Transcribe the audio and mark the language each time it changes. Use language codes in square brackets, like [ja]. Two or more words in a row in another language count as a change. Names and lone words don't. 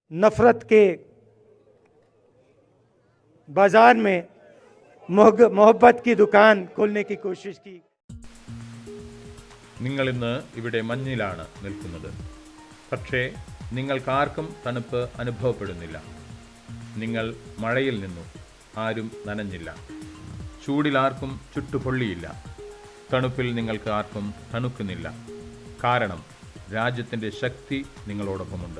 [hi] नफरत के बाजार में मोहब्बत की दुकान खोलने की कोशिश की. [ml] നിങ്ങൾ ഇന്ന് ഇവിടെ മഞ്ഞിലാണ് നിൽക്കുന്നത്. പക്ഷേ നിങ്ങൾക്കാർക്കും തണുപ്പ് അനുഭവപ്പെടുന്നില്ല. നിങ്ങൾ മഴയിൽ നിന്നു, ആരും നനഞ്ഞില്ല. ചൂടിൽ ആർക്കും ചുട്ടുപൊള്ളിയില്ല. തണുപ്പിൽ നിങ്ങൾക്ക് ആർക്കും തണുക്കുന്നില്ല. കാരണം രാജ്യത്തിൻ്റെ ശക്തി നിങ്ങളോടൊപ്പമുണ്ട്.